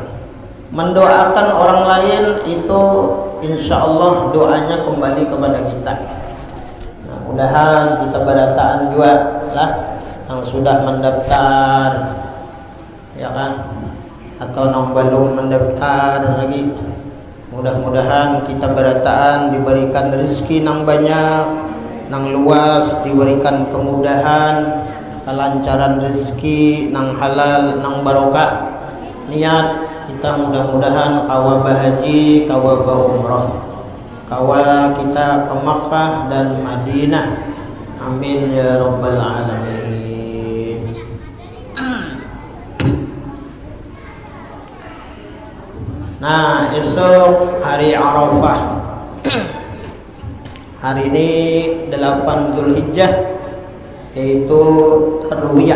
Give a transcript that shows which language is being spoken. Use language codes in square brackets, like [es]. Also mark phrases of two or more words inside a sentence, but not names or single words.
[id] Mendoakan orang lain itu [ar] insya Allah [id] doanya kembali kepada kita. [bjn] Nah, mudahan kita berataan juga lah yang sudah mendaftar, ya kan, atau yang belum mendaftar lagi. Mudah-mudahan kita berataan diberikan rezeki nang banyak, nang luas, diberikan kemudahan, kelancaran rezeki nang halal, nang barokah. Niat kita mudah-mudahan kawa bahaji, kawa umrah, kawa kita ke Makkah dan Madinah. [ar] Amin ya rabbal alamin. [id] Nah, esok hari Arafah. Hari ini 8 Zulhijjah, yaitu Tarwiyah.